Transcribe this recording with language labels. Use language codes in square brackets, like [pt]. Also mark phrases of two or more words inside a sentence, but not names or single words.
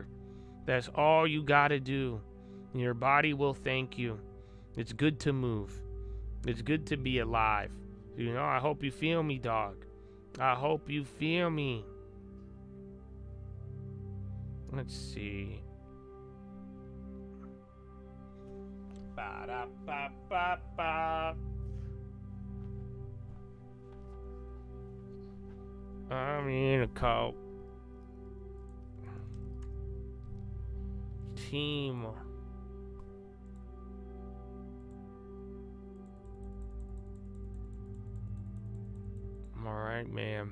[en] That's all you gotta do. Your body will thank you. It's good to move. It's good to be alive. You know, I hope you feel me, dog. I hope you feel me. Let's see. Ba-da-ba-ba-ba. I'm in a coat. Team. All right, man.